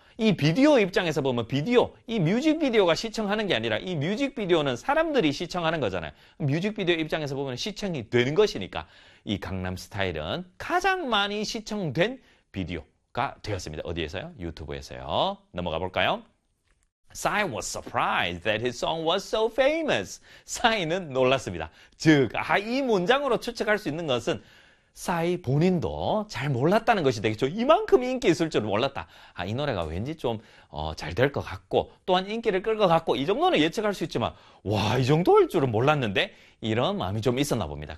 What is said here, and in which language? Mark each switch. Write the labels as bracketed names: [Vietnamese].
[Korean] 이 비디오 입장에서 보면 비디오, 이 뮤직비디오가 시청하는 게 아니라 이 뮤직비디오는 사람들이 시청하는 거잖아요. 뮤직비디오 입장에서 보면 시청이 되는 것이니까 이 강남스타일은 가장 많이 시청된 비디오가 되었습니다. 어디에서요? 유튜브에서요. 넘어가 볼까요? [English] Psy was surprised that his song was so famous. [Korean] Psy는 놀랐습니다. 즉, 아, 이 문장으로 추측할 수 있는 것은 싸이 본인도 잘 몰랐다는 것이 되겠죠. 이만큼 인기 있을 줄은 몰랐다. 아, 이 노래가 왠지 좀 잘 될 것 같고 또한 인기를 끌 것 같고 이 정도는 예측할 수 있지만 와, 이 정도일 줄은 몰랐는데 이런 마음이 좀 있었나 봅니다.